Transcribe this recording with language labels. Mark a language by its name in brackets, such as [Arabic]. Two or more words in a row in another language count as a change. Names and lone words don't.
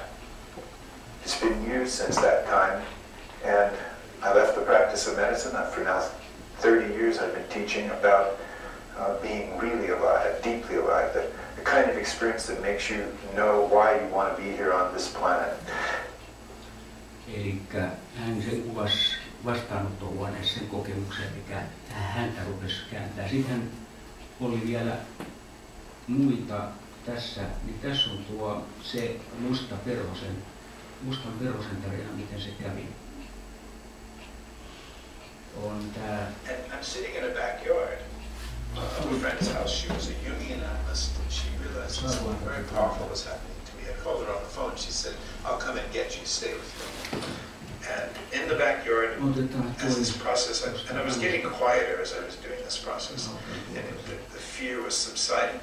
[English] It's been years since that time, and I left the practice of medicine. For now 30 years I've been teaching about being really alive, deeply alive, the kind of experience that makes you know why you want to be here on this planet. [Finnish] Elikkä hän sen kuvasi vastaanottohuoneessa sen kokemuksen, mikä häntä rupesi kääntää. Sitten oli vielä muita tässä, niin tässä on tuo se mustan perhosen tarina, miten se kävi. On tää. [English] And I'm sitting in a backyard of a friend's house. She was a Jungian analyst, and she realized something very powerful was happening to me. I called her on the phone. She said, "I'll come and get you. Stay with me." And in the backyard, as this process, and I was getting quieter as I was doing this process, and the fear was subsiding.